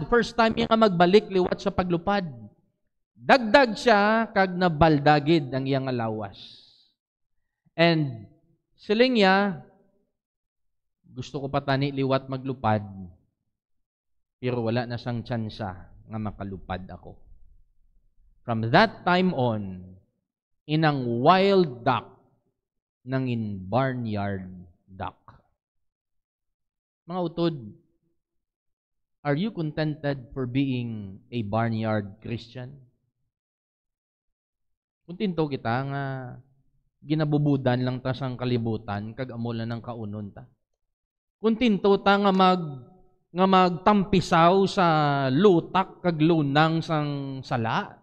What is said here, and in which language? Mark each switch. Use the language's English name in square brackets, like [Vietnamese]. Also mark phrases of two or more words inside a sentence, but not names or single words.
[English] First time [Hiligaynon] niya nga magbalik liwat sa paglupad. Dagdag siya kag nabaldagid ang iyang lawas. And siling niya, gusto ko pa tani liwat maglupad, pero wala na sang tsansa nga makalupad ako. [English] From that time on, inang wild duck nangin barnyard duck. [Hiligaynon] Mga utod, [English] are you contented for being a barnyard Christian? [Hiligaynon] Kuntinto kita nga ginabubudan lang ta sang kalibutan kag amo lang ng kaunon ta. Kuntinto ta nga magtampisaw sa lutak kag lunang sang sala.